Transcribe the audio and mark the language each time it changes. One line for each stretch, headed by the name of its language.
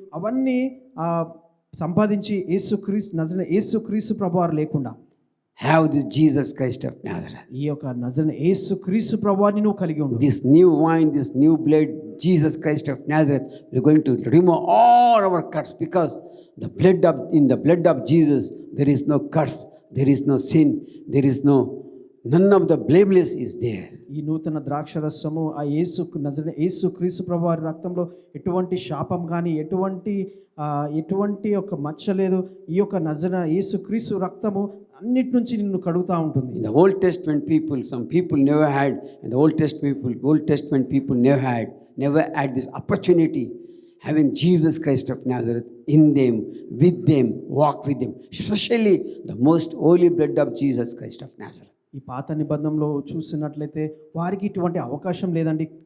Telugu: అవన్నీ సంపాదించి యేసుక్రీస్తు ప్రభువారు లేకుండా
English: Have this Jesus Christ of Nazareth.
Telugu: ఈ యొక్క నజరేయుడైన యేసుక్రీస్తు ప్రభువారిని నువ్వు కలిగి ఉండు.
English: This new wine, this new blood, Jesus Christ of Nazareth, we're going to remove all our curse, because in the blood of Jesus there is no curse, there is no sin, there is none of the blameless is there.
Telugu: ఈ నూతన ద్రాక్షరసము ఆ నజరేయుడైన యేసుక్రీస్తు ప్రభువారి రక్తంలో ఎటువంటి శాపం కానీ, ఎటువంటి ఒక మచ్చ లేదు. ఈ యొక్క నజరేయుడైన యేసుక్రీస్తు రక్తము అన్నిటి నుంచి నిన్ను కడుగుతా ఉంటుంది.
English: In the Old Testament people, some people never had, and the Old Testament people never had this opportunity, having Jesus Christ of Nazareth in them, with them, walk with them, especially the most holy blood of Jesus Christ of Nazareth.
Telugu: ఈ పాత నిబంధనలో చూసినట్లయితే వారికి ఇటువంటి అవకాశం లేదండి.